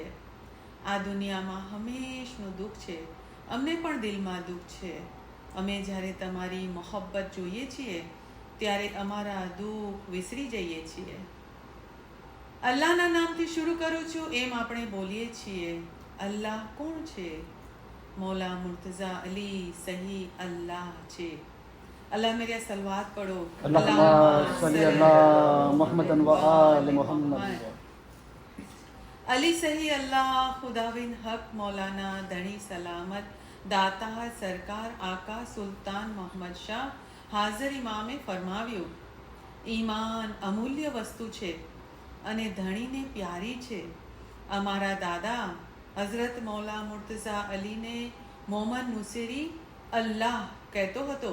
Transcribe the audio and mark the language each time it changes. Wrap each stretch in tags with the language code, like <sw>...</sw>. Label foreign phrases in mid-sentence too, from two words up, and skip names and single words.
<gu>આ દુનિયામાં હંમેશનું દુઃખ છે, અમને પણ દિલમાં દુઃખ છે. અમે જ્યારે તમારી મોહબ્બત જોઈએ છીએ ત્યારે અમારા દુઃખ વિસરી જઈએ છીએ. અલ્લાહના નામથી શરૂ કરું છું એમ આપણે બોલીએ છીએ. અલ્લાહ કોણ છે? मौला मुर्तज़ा अली सही अल्लाह છે.</gu> <hi>अल्लाह मेरे सलवात पढ़ो.</hi> <ar>اللهم صل على محمد وآل محمد.</ar> <gu>अली सही अल्लाह खुदाविन हक मौलाना धनी सलामत દાતા સરકાર આકા સુલતાન મોહમ્મદ શાહ હાજર ઇમામે ફરમાવ્યું, ઈમાન અમૂલ્ય વસ્તુ છે અને ધણીને પ્યારી છે. અમારા દાદા હઝરત મૌલા મુર્તઝા અલીને મોહમ્મદ નુસેરી અલ્લાહ કહેતો હતો.</gu>